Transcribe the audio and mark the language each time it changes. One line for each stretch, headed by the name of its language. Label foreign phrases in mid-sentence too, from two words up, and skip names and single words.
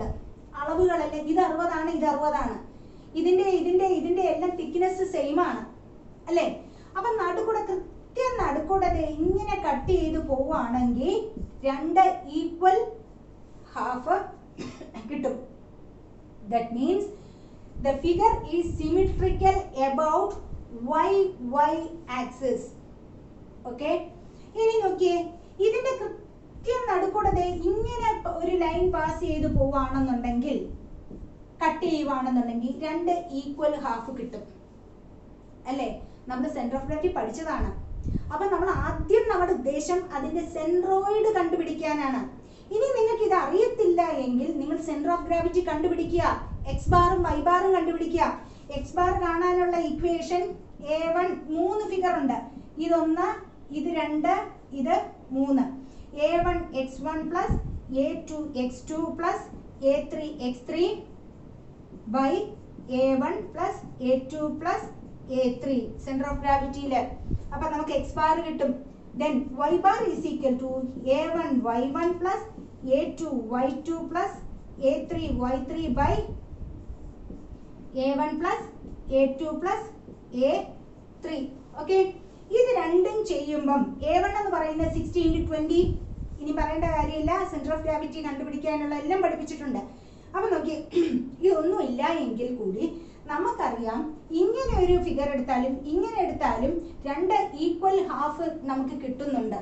Malayalam: അളവുകളല്ലേ, ഇത് 60 ആണ്, ഇത് 60 ആണ്. ഇതിന്റെ എല്ലാം
English: thickness same
Malayalam: ആണ് അല്ലേ? അപ്പൊ കൃത്യം നടുക്കൂടെ ഇങ്ങനെ കട്ട് ചെയ്ത് പോവുകയാണെങ്കിൽ 2
English: equal half
Malayalam: കിട്ടും.
English: That means the figure is symmetrical about y axis. Okay?
Malayalam: ഇനി നോക്കിയേ, ഇതിന്റെ കൃത്യം നടുക്കൂടെ ഇങ്ങനെ ഒരു
English: line pass
Malayalam: ചെയ്ത് പോവാണെന്നുണ്ടെങ്കിൽ, കട്ട് ചെയ്യുവാണെന്നുണ്ടെങ്കിൽ രണ്ട്
English: equal half
Malayalam: കിട്ടും അല്ലേ? നമ്മൾ
English: center of gravity
Malayalam: പഠിച്ചതാണ്. അപ്പൊ നമ്മൾ ആദ്യം നമ്മുടെ ഉദ്ദേശം അതിന്റെ സെൻട്രോയിഡ് കണ്ടുപിടിക്കാനാണ്. ഇനി നിങ്ങൾക്ക് ഇത് അറിയത്തില്ല എങ്കിൽ നിങ്ങൾ
English: center of gravity
Malayalam: കണ്ടുപിടിക്കുക,
English: x barum y barum
Malayalam: കണ്ടുപിടിക്കുക.
English: x bar
Malayalam: കാണാനുള്ള ഇക്വേഷൻ A1 മൂന്ന് ഫിഗർ ഉണ്ട്. ഇതൊന്ന്, ഇത് രണ്ട്, ഇത് മൂന്ന്.
English: A1 x1 plus A2 x2 plus A3 x3 by A1 plus A2 plus A3 center of gravityil.
Malayalam: അപ്പൊ നമുക്ക്
English: x bar
Malayalam: കിട്ടും.
English: Then y bar is equal to A1 y1 plus A2 y2 plus A3 y3 by A1 plus A2 plus A3. Okay?
Malayalam: ഇത് രണ്ടും ചെയ്യുമ്പം A1 എന്ന് പറയുന്നത് 60 into 20. ഇനി പറയേണ്ട കാര്യമില്ല,
English: center of gravity
Malayalam: കണ്ടുപിടിക്കാനുള്ള എല്ലാം പഠിപ്പിച്ചിട്ടുണ്ട്. അപ്പൊ നോക്കി, ഇതൊന്നും ഇല്ല എങ്കിൽ കൂടി നമുക്കറിയാം ഇങ്ങനെ ഒരു ഫിഗർ എടുത്താലും ഇങ്ങനെ എടുത്താലും രണ്ട്
English: equal half
Malayalam: നമുക്ക് കിട്ടുന്നുണ്ട്.